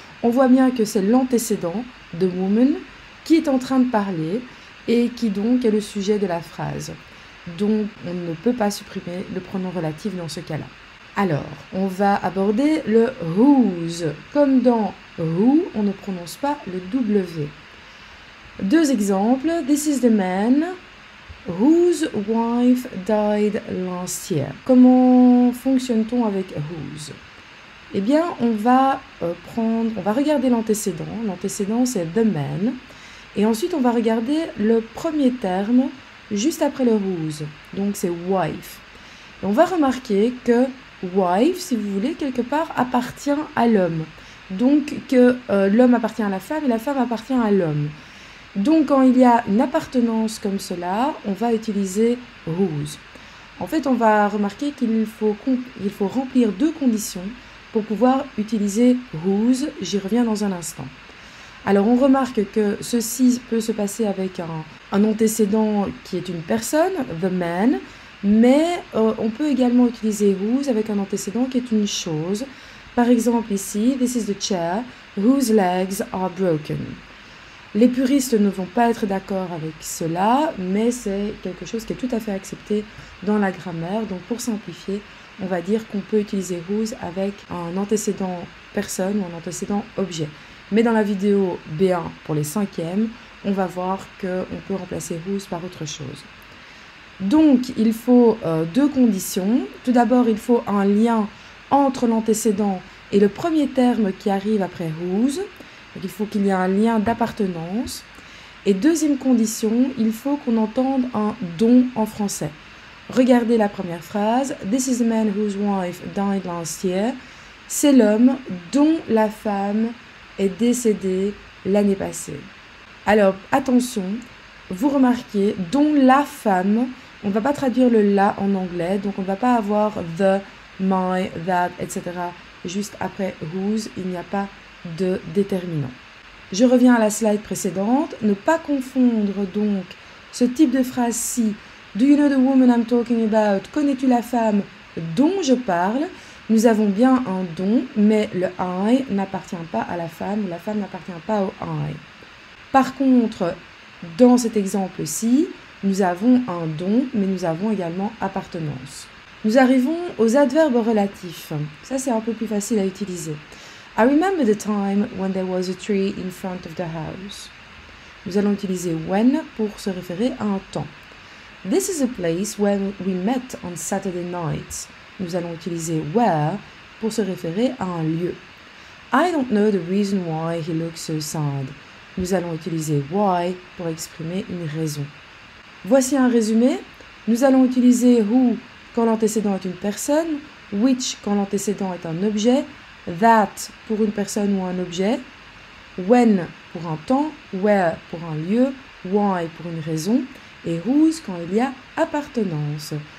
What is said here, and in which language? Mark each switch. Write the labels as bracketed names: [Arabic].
[French] On voit bien que c'est l'antécédent, the woman, qui est en train de parler et qui donc est le sujet de la phrase. Donc on ne peut pas supprimer le pronom relatif dans ce cas-là. Alors, on va aborder le whose. Comme dans who, on ne prononce pas le W. Deux exemples. [English] This is the man whose wife died last year. [French] Comment fonctionne-t-on avec whose? Eh bien, on va regarder l'antécédent. L'antécédent, c'est the man. Et ensuite, on va regarder le premier terme juste après le whose. Donc, c'est wife. Et on va remarquer que wife, si vous voulez, quelque part, appartient à l'homme. Donc, que l'homme appartient à la femme et la femme appartient à l'homme. Donc, quand il y a une appartenance comme cela, on va utiliser whose. En fait, on va remarquer qu'il faut remplir deux conditions pour pouvoir utiliser whose. J'y reviens dans un instant. Alors, on remarque que ceci peut se passer avec un antécédent qui est une personne, the man, mais on peut également utiliser whose avec un antécédent qui est une chose. Par exemple ici, [English] this is the chair whose legs are broken. [French] Les puristes ne vont pas être d'accord avec cela, mais c'est quelque chose qui est tout à fait accepté dans la grammaire. Donc pour simplifier, on va dire qu'on peut utiliser whose avec un antécédent personne ou un antécédent objet. Mais dans la vidéo B1 pour les 5e, on va voir qu'on peut remplacer whose par autre chose. Donc il faut deux conditions. Tout d'abord, il faut un lien entre l'antécédent et le premier terme qui arrive après whose. Donc il faut qu'il y ait un lien d'appartenance. Et deuxième condition, il faut qu'on entende un don en français. Regardez la première phrase. [English] This is the man whose wife died last year. [French] C'est l'homme dont la femme est décédée l'année passée. Alors attention, vous remarquez, dont la femme, on ne va pas traduire le la en anglais, donc on ne va pas avoir the, my, that, etc. Juste après whose, il n'y a pas de déterminant. Je reviens à la slide précédente. Ne pas confondre donc ce type de phrase-ci [English] Do you know the woman I'm talking about? [French] Connais-tu la femme dont je parle? Nous avons bien un don, mais le I n'appartient pas à la femme n'appartient pas au I. Par contre, dans cet exemple-ci, nous avons un don, mais nous avons également appartenance. Nous arrivons aux adverbes relatifs. Ça, c'est un peu plus facile à utiliser. [English] I remember the time when there was a tree in front of the house. [French] Nous allons utiliser when pour se référer à un temps. [English] This is a place where we met on Saturday night. [French] Nous allons utiliser where pour se référer à un lieu. [English] I don't know the reason why he looks so sad. [French] Nous allons utiliser why pour exprimer une raison. Voici un résumé. Nous allons utiliser who quand l'antécédent est une personne, which quand l'antécédent est un objet, that pour une personne ou un objet, when pour un temps, where pour un lieu, why pour une raison, et whose quand il y a appartenance.